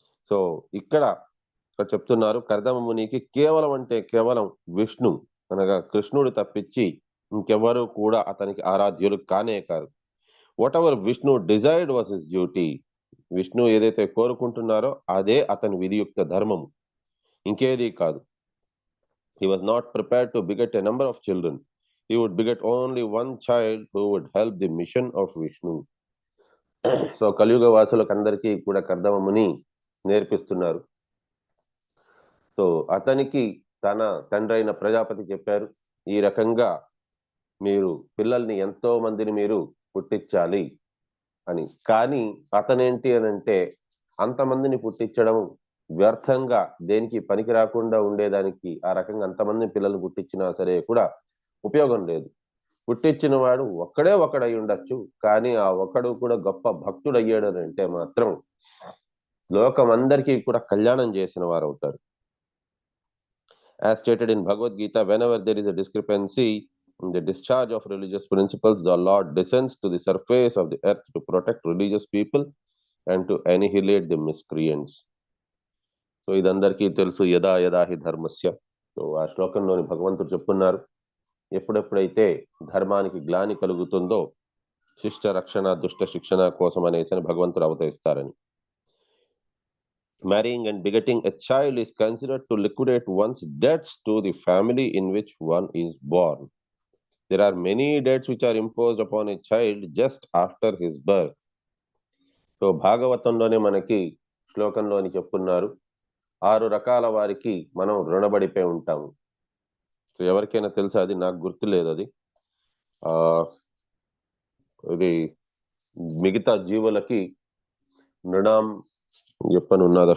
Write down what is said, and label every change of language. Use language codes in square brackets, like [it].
[te] So ఇక్కడ చెప్తున్నారు, కర్దమ మునికి కేవలం అంటే కేవలం విష్ణు అనగా కృష్ణుడు తప్పించి ఇంకెవరు కూడా అతనికి ఆరాధ్యులు కానే కాదు. [en] Whatever Vishnu desired was his duty. [te] Vishnu ఏదైతే కోరుకుంటున్నారో అదే అతని విధియుక్త ధర్మము, ఇంకేది కాదు. [en] He was not prepared to beget a number of children. He would beget only one child who would help the mission of Vishnu. [te] So కలియుగ వాసులకు అందరికీ కూడా కర్దమముని నేర్పిస్తున్నారు. సో అతనికి తన తండ్రి అయిన ప్రజాపతి చెప్పారు, ఈ రకంగా మీరు పిల్లల్ని ఎంతో మందిని మీరు పుట్టించాలి అని. కానీ అతనేంటి అని అంటే, అంతమందిని పుట్టించడం వ్యర్థంగా దేనికి పనికి రాకుండా ఉండేదానికి ఆ రకంగా అంతమంది పిల్లలు పుట్టించినా సరే కూడా ఉపయోగం లేదు. పుట్టించిన వాడు ఒకడై ఉండొచ్చు, కానీ ఆ ఒక్కడు కూడా గొప్ప భక్తుడు అయ్యాడు అని అంటే మాత్రం లోకమందరికీ కూడా కళ్యాణం చేసిన వారు అవుతారు. [en] As stated in Bhagavad Gita, whenever there is a discrepancy in the discharge of religious principles, the Lord descends to the surface of the earth to protect religious people and to annihilate the miscreants. [te] So ఇదందరికీ తెలుసు, [sa] యదా యదా హి ధర్మస్య. [te] So ఆ శ్లోకంలోని భగవంతుడు చెప్తున్నారు, ఎప్పుడెప్పుడైతే ధర్మానికి గ్లాని కలుగుతుందో శిష్ట రక్షణ దుష్ట శిక్షణ కోసం అనేసి భగవంతుడు అవతరిస్తారని. [en] Marrying and begetting a child is considered to liquidate one's debts to the family in which one is born. There are many debts which are imposed upon a child just after his birth. [te] So భాగవతంలోనే మనకి శ్లోకంలోని చెప్తున్నారు, 6 రకాల వారికి మనం రుణపడిపోయి ఉంటాము. So ఎవరికైనా తెలుసా? అది నాకు గుర్తులేదు. అది ఇది మిగతా జీవులకి రుణం చెప్పనున్నది.